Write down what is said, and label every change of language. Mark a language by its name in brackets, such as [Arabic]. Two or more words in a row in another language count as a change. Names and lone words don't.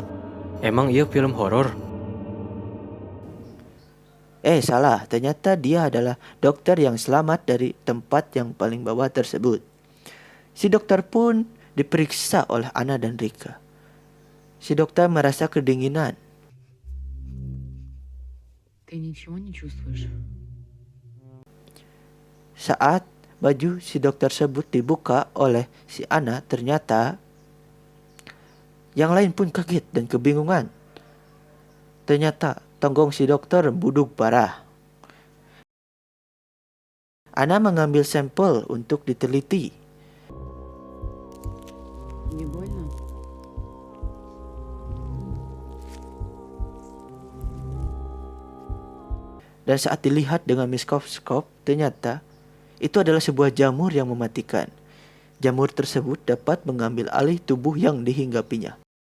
[Indonesian] Emang iya film horor? Salah, ternyata dia adalah dokter yang selamat dari tempat yang paling bawah tersebut. Si dokter pun diperiksa oleh Ana dan Rika. Si dokter merasa kedinginan. [Russian] Ты ничего не чувствуешь? [Indonesian] Saat baju si dokter tersebut dibuka oleh si Ana, ternyata yang lain pun kaget dan kebingungan. Ternyata tonggong si dokter buduk parah. Ana mengambil sampel untuk diteliti. [Russian] Не больно? [Indonesian] Dan saat dilihat dengan mikroskop, ternyata itu adalah sebuah jamur yang mematikan. Jamur tersebut dapat mengambil alih tubuh yang dihinggapinya.